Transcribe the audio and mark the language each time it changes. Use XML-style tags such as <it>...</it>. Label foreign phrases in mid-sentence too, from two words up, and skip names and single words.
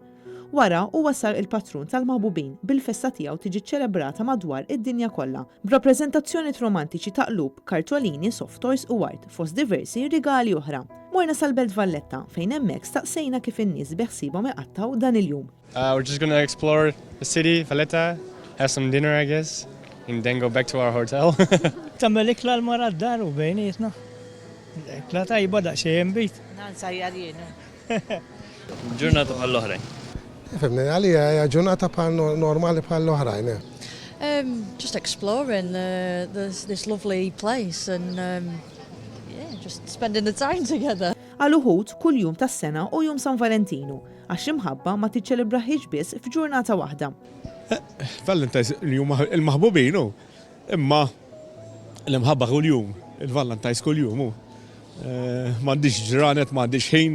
<mt>Wara huwa sar il-patrun tal-maħbubin bil-festa tiegħu tiġi ċċelebrata madwar id-dinja kollha b'rappreżentazzjonijiet romantiċi ta' qlub, kartolini,</mt> <en>soft toys</en> <mt>u art fost diversi rigali oħra. Morna sal-Belt Valletta fejn hemmhekk staqsejna kif in-nies beħsiebhom iqattaw dan il-jum.</mt> <en>We're just going to explore the city, Valletta, have some dinner I guess, and then go back to our hotel.</en> <mt>Tammel ikla l-mara d-dar u bejnietna. Ikla tajba daqsxejn bit. Nansajjar jiena. Ġurnata bħall-oħrajn. Femni, għalija ġurnata normali bħall-oħrajn.</mt> <en>Just exploring this lovely place and just spending the time together.</en> <mt>Għal uħud kull jum tas-sena u Jum San Valentinu, għax imħabba ma tiċċelebraħiex biss f'ġurnata waħda. Valentine's il-maħbubin imma l-imħabba kull jum, il-Valentine's kull jum. M'għandix ġranet, m'għandix ħin.</mt>